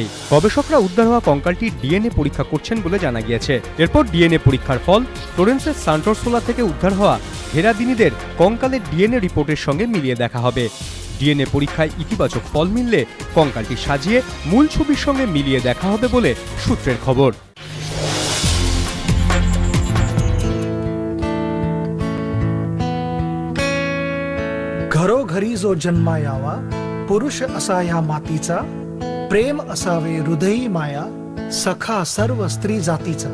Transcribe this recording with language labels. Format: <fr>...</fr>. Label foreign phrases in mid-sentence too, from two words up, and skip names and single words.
<bn>গবেষকরা উদ্ধার হওয়া কঙ্কালটির ডিএনএ পরীক্ষা করছেন বলে জানা গিয়েছে। এরপর ডিএনএ পরীক্ষার ফল ফ্লোরেন্সের সান্টোরসোলা থেকে উদ্ধার হওয়া ঘেরাদিনিদের কঙ্কালের ডিএনএ রিপোর্টের সঙ্গে মিলিয়ে দেখা হবে। ডিএনএ পরীক্ষায় ইতিবাচক ফল মিললে কঙ্কালটি সাজিয়ে মূল ছবির সঙ্গে মিলিয়ে দেখা হবে বলে সূত্রের খবর।</bn> <mr>घरोघरी जो जन्मा यावा, पुरुष असा ह्या मातीचा, प्रेम असावे हृदयी माया, सखा सर्व स्त्री जातीचा.</mr>